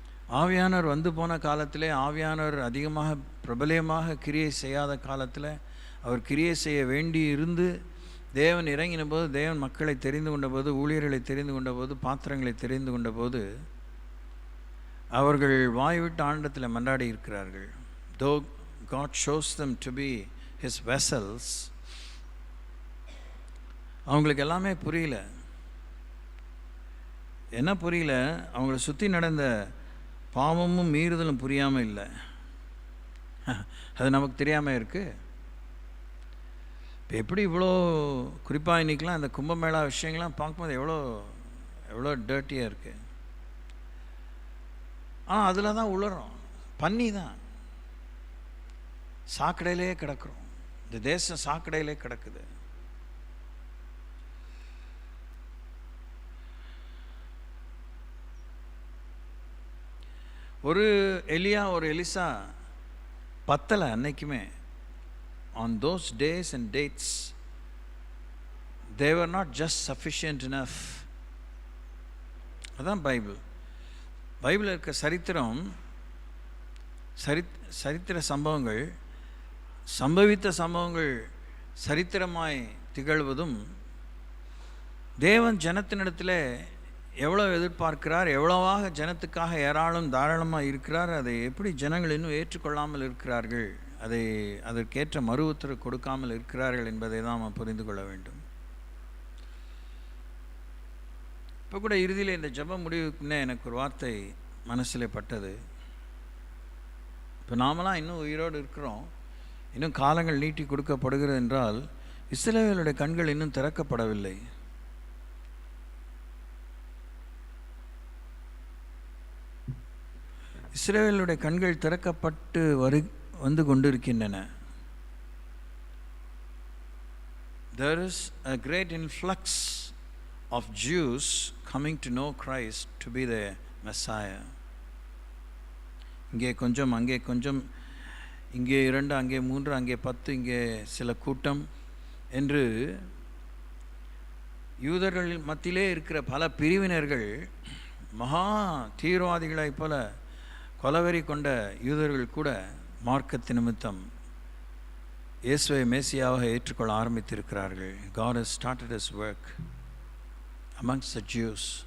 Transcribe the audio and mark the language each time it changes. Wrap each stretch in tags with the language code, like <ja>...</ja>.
<ta>ஆவியானவர் வந்து போன காலத்திலே, ஆவியானவர் அதிகமாக பிரபலமாக கிரியை செய்யாத காலத்தில், அவர் கிரியை செய்ய வேண்டி இருந்து தேவன் இறங்கின போது, தேவன் மக்களை தெரிந்து கொண்ட போது, ஊழியர்களை தெரிந்து கொண்ட போது, பாத்திரங்களை தெரிந்து கொண்ட போது, அவர்கள் வாய்விட்டு ஆண்டத்தில் மன்றாடி இருக்கிறார்கள்.</ta> <en>Though God shows them to be His vessels,</en> <ta>அவங்களுக்கு எல்லாமே புரியல. என்ன புரியல? அவங்கள சுற்றி நடந்த பாவமும் மீறுதலும் புரியாமல் இல்லை. அது நமக்கு தெரியாமல் இருக்குது. இப்போ எப்படி இவ்வளோ குறிப்பாக இன்றைக்கெலாம் இந்த கும்பமேளா விஷயங்கள்லாம் பார்க்கும்போது எவ்வளோ டர்ட்டியாக இருக்குது. அதில் தான் உளறோம், பண்ணி தான் சாக்கடையிலே கிடக்கிறோம். இந்த தேசம் சாக்கடையிலே கிடக்குது. ஒரு எலியா, ஒரு எலிசா பத்தலை அன்னைக்குமே.</ta> <en>On those days and dates, they were not just sufficient enough.</en> <ta>அதான் பைபிள் இருக்க சரித்திரம், சரித்திர சம்பவங்கள், சம்பவித்த சம்பவங்கள் சரித்திரமாய் திகழ்வதும், தேவன் ஜனத்தினிடத்தில் எவ்வளோ எதிர்பார்க்கிறார், எவ்வளவாக ஜனத்துக்காக ஏராளம் தாராளமாக இருக்கிறார், அதை எப்படி ஜனங்கள் இன்னும் ஏற்றுக்கொள்ளாமல் இருக்கிறார்கள், அதற்கேற்ற மறு உத்தரவு கொடுக்காமல் இருக்கிறார்கள் என்பதை தான் நாம் புரிந்து கொள்ள வேண்டும். இப்போ கூட இறுதியில் இந்த ஜெபம் முடிவுக்குன்னே எனக்கு ஒரு வார்த்தை மனசில் பட்டது. இப்போ நாமெல்லாம் இன்னும் உயிரோடு இருக்கிறோம், இன்னும் காலங்கள் நீட்டி கொடுக்கப்படுகிறது என்றால், இஸ்ரவேலுடைய கண்கள் இன்னும் திறக்கப்படவில்லை. இஸ்ரவேலுடைய கண்கள் திறக்கப்பட்டு வந்து கொண்டிருக்கின்றன.</ta> <en>There is a great influx of Jews coming to know Christ to be the Messiah.</en> <ta>இங்கே கொஞ்சம், அங்கே கொஞ்சம், இங்கே 2, அங்கே 3, அங்கே 10, இங்கே சில கூட்டம் என்று யூதர்கள் மத்தியிலே இருக்கிற பல பிரிவினர்கள், மகா தீவிரவாதிகளைப் போல கொலவெறி கொண்ட யூதர்கள் கூட மார்க்கத்து நிமித்தம் இயேசுவை மேசியாவாக ஏற்றுக்கொள்ள ஆரம்பித்திருக்கிறார்கள்.</ta> <en>God has started His work amongst the Jews.</en>